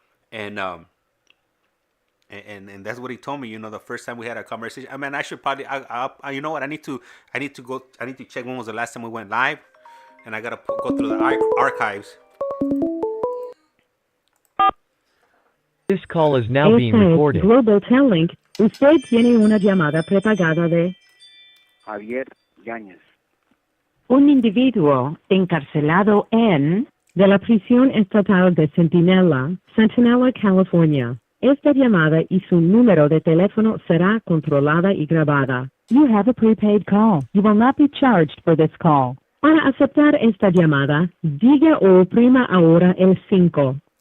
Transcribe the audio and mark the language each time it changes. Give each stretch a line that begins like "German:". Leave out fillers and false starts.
English: And that's what he told me. You know, the first time we had a conversation. I mean, I should probably. I you know what? I need to check when was the last time we went live, and I gotta go through the archives. This call is now being recorded. Global Telling.
Spanish: Usted tiene una llamada prepagada de Javier Yáñez. un individuo encarcelado en de la prisión estatal de Centinela, California. Esta llamada y su número de teléfono será controlada y grabada.
English: You have a prepaid call. You will not be charged for this call.
Spanish: Para aceptar esta llamada, diga o oprima ahora el 5.